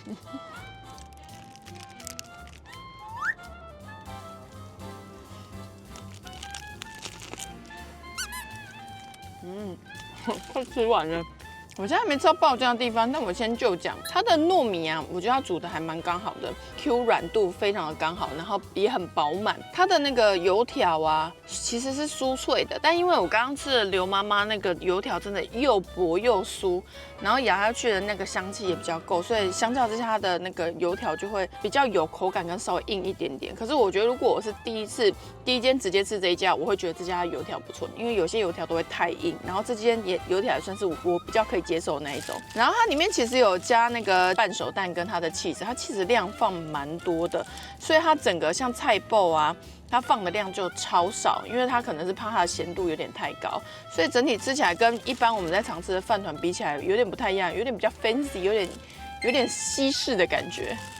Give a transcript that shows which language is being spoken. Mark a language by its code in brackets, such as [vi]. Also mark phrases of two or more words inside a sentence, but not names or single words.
[zh] 快吃完了。我现在还沒吃到爆漿的地方，但我先就講它的糯米啊，我覺得它煮的還蠻剛好的 ，Q 軟度非常的剛好，然後也很飽滿。它的那個油條啊，其實是酥脆的，但因為我剛剛吃的劉媽媽那個油條真的又薄又酥，然後咬下去的那個香氣也比較夠，所以相較之下它的那個油條就會比較有口感跟稍微硬一點點。可是我覺得如果我是第一間直接吃這一家，我會覺得這家油條不錯，因為有些油條都會太硬，然後這間油條也算是我比較可以接受的那一種。然後它裡面其實有加那個半熟蛋跟它的起司，它起司量放蠻多的，所以它整個像菜脯啊，它放的量就超少，因為它可能是怕它的鹹度有點太高，所以整體吃起來跟一般我們在常吃的飯糰比起來有點不太一樣，有點比較 fancy， 有點西式的感覺。